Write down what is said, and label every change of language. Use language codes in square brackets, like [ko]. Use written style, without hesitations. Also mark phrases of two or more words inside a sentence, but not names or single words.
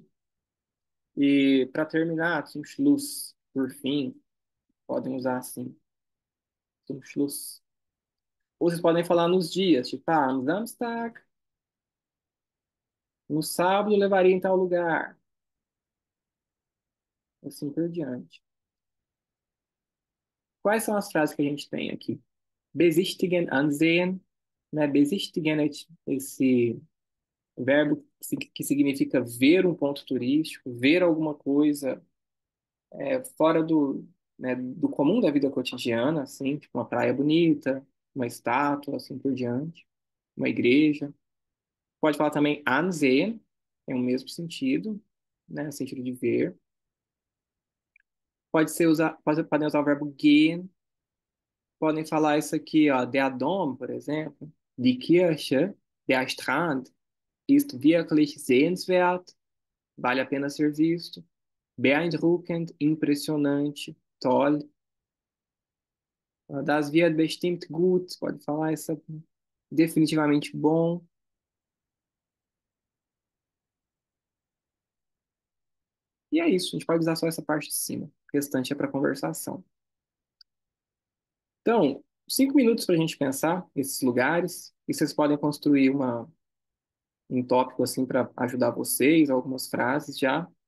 [pt] E para terminar, [de] zum Schluss, [pt] por fim, podem usar assim, [de] zum Schluss. [pt] Ou vocês podem falar nos dias, tipo, ah, no Samstag, no sábado eu levaria em tal lugar, assim por diante. Quais são as frases que a gente tem aqui? [de] Besichtigen, ansehen, [pt] né? Besichtigen é esse verbo que significa ver um ponto turístico, ver alguma coisa fora do comum da vida cotidiana, assim, tipo uma praia bonita, uma estátua, assim por diante, uma igreja. Pode falar também ansehen, é o mesmo sentido, né, sentido de ver. Podem usar o verbo gehen, podem falar isso aqui, ó, [de] der Dom, [pt] por exemplo, [de] die Kirche, der Strand ist wirklich sehenswert, [pt] vale a pena ser visto. [de] Beeindruckend, impressionante, toll. Das wird bestimmt gut, [pt] pode falar isso, definitivamente bom. E é isso, a gente pode usar só essa parte de cima. O restante é para conversação. Então, 5 minutos para a gente pensar esses lugares, e vocês podem construir um tópico assim para ajudar vocês, algumas frases já.